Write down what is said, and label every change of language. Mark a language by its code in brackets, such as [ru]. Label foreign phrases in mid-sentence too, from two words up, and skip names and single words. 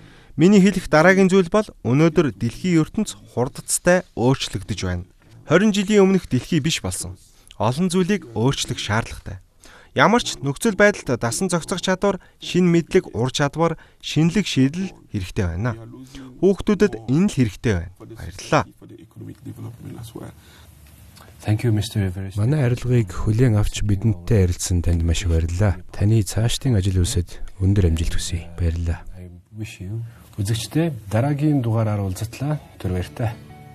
[mn] Миний хэлэх дараагийн зүйл бол өнөөдөр дэлхийн ертөнц хурдцтай өөрчлөгдөж байна. 20 жилийн өмнөх дэлхий биш болсон. Олон зүйлийг өөрчлөх шаардлагатай. Ямар ч нөхцөл байдалд дасан зохицох чадвар, шин мэдлэг, ур чадвар, шинэлэг шийдэл хэрэгтэй байна. Хүүхдүүдэд энэ л хэрэгтэй байна. Баярлалаа. [en] Thank you Mr. Everest. [mn] Манай арилгыг хүлээн авч бидэнтэй ярилцсан танд маш их баярлалаа. Таны цаашдын ажил үйлсэд өндөр амжилт хүсье. Баярлалаа. [en] I wish you. [mn] Үзэгчдээ дараагийн дугаараар уулзтлаа. Түр баяртай.